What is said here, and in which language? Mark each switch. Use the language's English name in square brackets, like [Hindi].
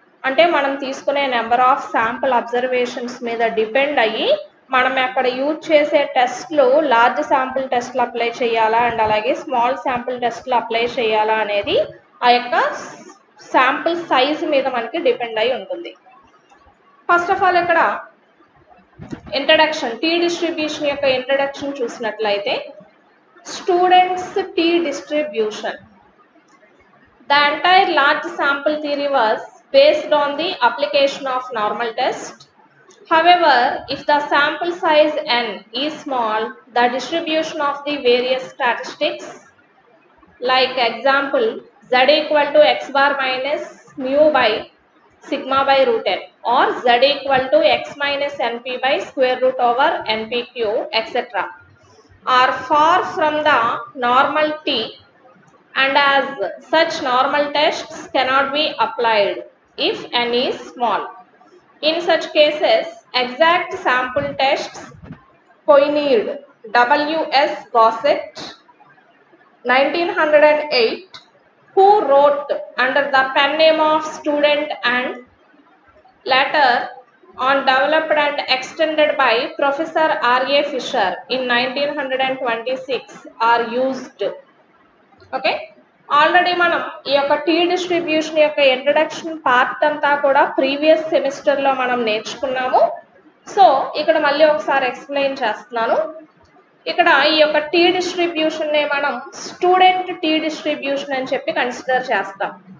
[Telugu] అంటే మనం తీసుకునే నెంబర్ ఆఫ్ శాంపుల్ అబ్జర్వేషన్స్ మీద డిపెండ్ అయ్యి మనం అక్కడ యూజ్ చేసే టెస్ట్లు లార్జ్ శాంపుల్ టెస్ట్లు అప్లై చేయాలా అండ్ అలాగే స్మాల్ శాంపుల్ టెస్ట్లు అప్లై చేయాలా అనేది ఆ యొక్క శాంపుల్ సైజ్ మీద మనకి డిపెండ్ అయి ఉంటుంది. ఫస్ట్ ఆఫ్ ఆల్ ఇక్కడ ఇంట్రడక్షన్, టీ డిస్ట్రిబ్యూషన్ యొక్క ఇంట్రడక్షన్ చూసినట్లయితే students tea distribution. [English] The entire large sample theory was based on the application of normal test. However, if the sample size n is small, the distribution of the various statistics, like example z equal to x bar minus mu by sigma by root n, or z equal to x minus np by square root over npq, etc., are far from the normal t, and as such normal tests cannot be applied if n is small. In such cases, exact sample tests pioneered W.S. Gossett 1908, who wrote under the pen name of student and later on developed and extended by Professor R.A. Fisher in 1926 are used. [Telugu] Okay, already మనం ఈ యొక్క tea distribution యొక్క introduction part అంతా కూడా previous సెమిస్టర్లో మనం నేర్చుకున్నాము. So ఇక్కడ మళ్ళీ ఒకసారి ఎక్స్ప్లెయిన్ చేస్తున్నాను. ఇక్కడ ఈ యొక్క టీ డిస్ట్రిబ్యూషన్నే మనం స్టూడెంట్ టీ డిస్ట్రిబ్యూషన్ అని చెప్పి కన్సిడర్ చేస్తాం.